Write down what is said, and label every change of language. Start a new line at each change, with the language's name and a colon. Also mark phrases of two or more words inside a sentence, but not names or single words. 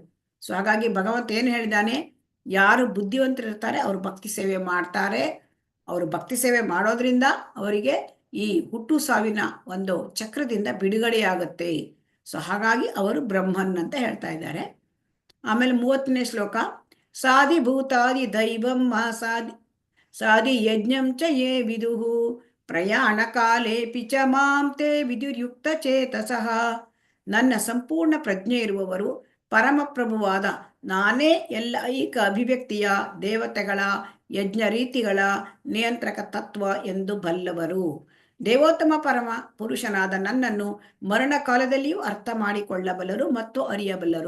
Kannada: ಸೊ ಹಾಗಾಗಿ ಭಗವಂತ ಏನು ಹೇಳಿದಾನೆ, ಯಾರು ಬುದ್ಧಿವಂತರಿರ್ತಾರೆ ಅವರು ಭಕ್ತಿ ಸೇವೆ ಮಾಡ್ತಾರೆ. ಅವರು ಭಕ್ತಿ ಸೇವೆ ಮಾಡೋದ್ರಿಂದ ಅವರಿಗೆ ಈ ಹುಟ್ಟು ಸಾವಿನ ಒಂದು ಚಕ್ರದಿಂದ ಬಿಡುಗಡೆಯಾಗುತ್ತೆ. ಸೊ ಹಾಗಾಗಿ ಅವರು ಬ್ರಹ್ಮನ್ ಅಂತ ಹೇಳ್ತಾ ಇದ್ದಾರೆ. ಆಮೇಲೆ 30ನೇ ಶ್ಲೋಕ
Sanskrit: ಸಾಧಿಭೂತಾದಿ ದೈವಂ ಸಾಧಿ ಯಜ್ಞಂ ಚ ಯೇ ವಿದುಃ ಪ್ರಯಾಣ ಕಾಲೇಪಿ ಚ ಮಾಂ ತೇ ವಿದುರ್ಯುಕ್ತ ಚೇತಸಃ.
Kannada: ನನ್ನ ಸಂಪೂರ್ಣ ಪ್ರಜ್ಞೆ ಇರುವವರು ಪರಮಪ್ರಭುವಾದ ನಾನೇ ಎಲ್ಲ ಐಕ ಅಭಿವ್ಯಕ್ತಿಯ ದೇವತೆಗಳ ಯಜ್ಞ ರೀತಿಗಳ ನಿಯಂತ್ರಕ ತತ್ವ ಎಂದು ಬಲ್ಲವರು. ದೇವೋತ್ತಮ ಪರಮ ಪುರುಷನಾದ ನನ್ನನ್ನು ಮರಣ ಕಾಲದಲ್ಲಿಯೂ ಅರ್ಥ ಮಾಡಿಕೊಳ್ಳಬಲ್ಲರು ಮತ್ತು ಅರಿಯಬಲ್ಲರು.